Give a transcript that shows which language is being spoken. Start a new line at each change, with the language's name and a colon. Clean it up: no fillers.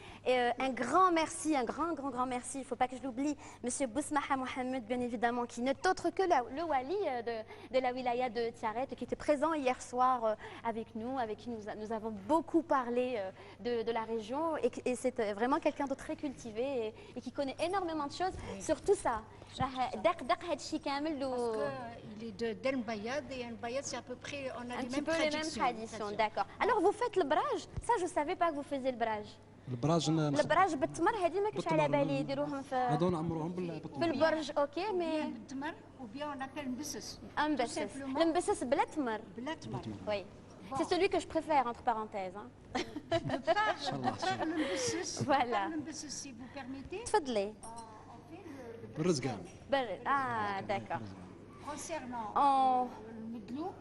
French: Et un grand merci, un grand merci, il ne faut pas que je l'oublie, Monsieur Bousmaha Mohamed, bien évidemment, qui n'est autre que le wali de la wilaya de Tiaret, qui était présent hier soir avec nous, avec qui nous avons beaucoup parlé de la région. Et c'est vraiment quelqu'un de très cultivé et qui connaît énormément de choses sur tout ça. Parce qu'il est de Del Mbayad, et El Mbayad, c'est à peu près, on a un les petit mêmes peu les mêmes traditions, d'accord. Alors vous faites le brage, ça je ne savais pas que vous faisiez le brage.
Arabic: البراج بالتمر هذه ما كنتش على بالي يديروهم في هذو نعمروهم بالتمر بالبرج اوكي مي بالتمر وبيان
French: on appelle
Arabic: مبسس المبسس بلا تمر
French: oui c'est celui que je préfère entre parenthèses hein. le mbesses voilà le mbesses si vous permettez
Arabic: تفضلي بالرزقان
French: d'accord concernant le medlouk